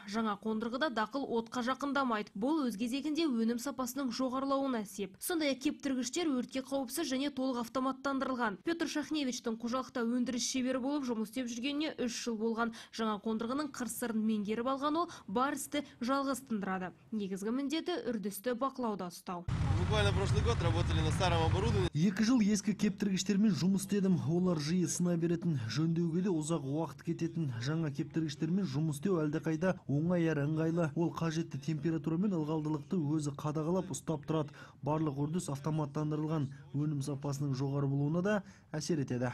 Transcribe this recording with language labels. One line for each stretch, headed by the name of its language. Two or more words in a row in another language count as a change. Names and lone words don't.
Kazakh: Жаңа қондырғыда дақыл отқа жақындамайды. Бұл өз кезегінде өнім сапасының жоғарылауына сеп. Сондай-ақ кептіргіштер өртке қауіпсіз және толық автоматтандырылған. Петр Шахневичтің қожалықта өндіріс шебері болып жұмыс істеп жүргеніне 3 жыл болған. Жаңа қондырғының қыр-сырын меңгеріп алған ол бар істі жалғыз тындырады. Негізгі міндеті үрдісті бақылауда ұстау.
Russian: Буквально прошлый год работали на старом оборудовании.
Kazakh: 2 жыл ескі кептіргіштермен жұмыс істедім. Олар жиі сына беретін, жөндеуге де ұзақ уақыт кететін. Жаңа кептіргіштермен жұмыс істеу әлдеқайда оңай әрі ыңғайлы. Ол қажетті температура мен ылғалдылықты өзі қадағалап ұстап тұрады. Барлық үрдіс автоматтандырылған. Өнім сапасының жоғары болуына да әсер етеді.